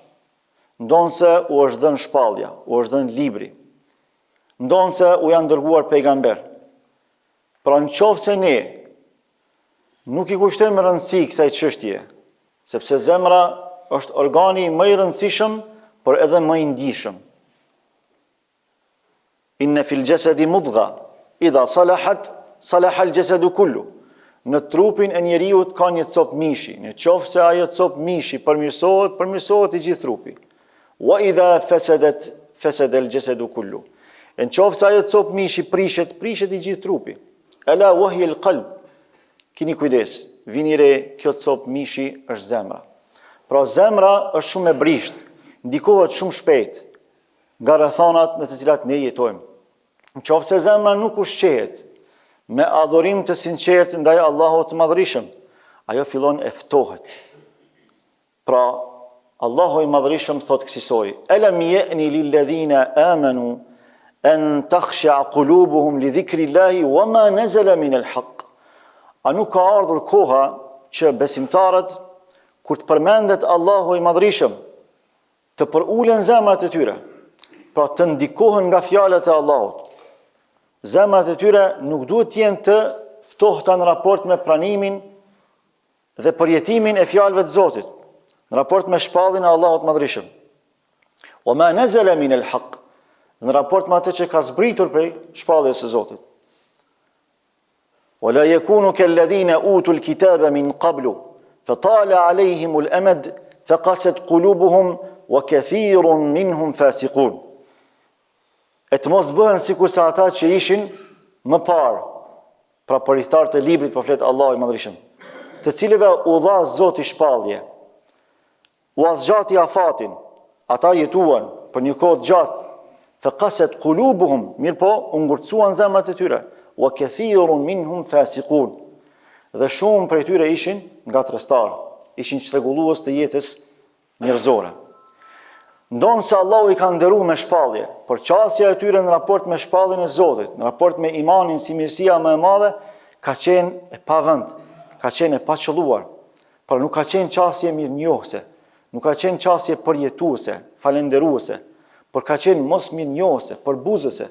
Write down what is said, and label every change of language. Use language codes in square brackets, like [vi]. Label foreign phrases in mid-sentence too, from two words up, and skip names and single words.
[sq] Ndonse u është dhënë shpallja, u është dhënë libri, ndonse u janë dërguar pejgamber. Pra në qoftë se ne nuk i kushtojmë rëndësi kësaj çështje, sepse zemra është organi më i rëndësishëm, por edhe më i ndijshëm. [ar] إن في الجسد مضغة إذا صلحت صلح الجسد كله. [sq] Në trupin e njeriut ka një copë mishi, në qoftë se ajo copë mishi përmirësohet, përmirësohet i gjithë trupi. [ar] وإذا فسدت فسد الجسد كله. [sq] Në qoftë se ajo copë mishi prishet, prishet i gjithë trupi. [ar] ألا وهي القلب. [sq] Kini kujdes, vini re, kjo copë mishi është zemra. Pra zemra është shumë e brisht, ndikohet shumë shpejt nga rrethonat në të cilat ne jetojmë. Në qoftë se zemra nuk ushqehet me adhurim të sinqert ndaj Allahut të Madhërisëm, ajo fillon e ftohet. Pra Allahu i Madhërisëm thot kësaj: [ar] "ألم يأن للذين آمنوا أن تخشع قلوبهم لذكر الله وما نزل من الحق." [sq] A nuk ka ardhur koha që besimtarët, kur të përmendet Allahu i Madhërisëm, të përulen zemrat e tyre, pra të ndikohen nga fjalët e Allahut. Zemrat e tyre nuk duhet të jenë të ftohta në raport me pranimin dhe përjetimin e fjalëve të Zotit, në raport me shpalljen e Allahut Madhërisëm. [ar] وما نزل من الحق, [sq] në raport me atë që ka zbritur prej shpalljes së Zotit. [ar] ولا يكونوا كالذين أوتوا الكتاب من قبل فطال عليهم الأمد فقست قلوبهم وكثير منهم فاسقون. [sq] E të mos bëhen sikur sa ata që ishin më parë, pra përithtarët e librit po flet Allahu i Madhërisëm, të cilëve u dha Zoti shpallje, u azgjati afatin, ata jetuan për një kohë gjatë, [ar] فقست قلوبهم, [sq] mirë po, u ngurtësuan zemrat e tyre, [ar] وكثير منهم فاسقون. [sq] Dhe shumë prej tyre ishin nga trestar, ishin çrregullues të jetës njerëzore. Ndonë se Allahu i ka nderuar me shpallje, por qasja e tyre në raport me shpalljen e Zotit, në raport me imanin si mirësia më e madhe, ka qenë e pavend, ka qenë e paqëlluar, por nuk ka qenë qasje mirënjohëse, nuk ka qenë qasje përjetuese, falenderuese, por ka qenë mos mirënjohëse, përbuzëse.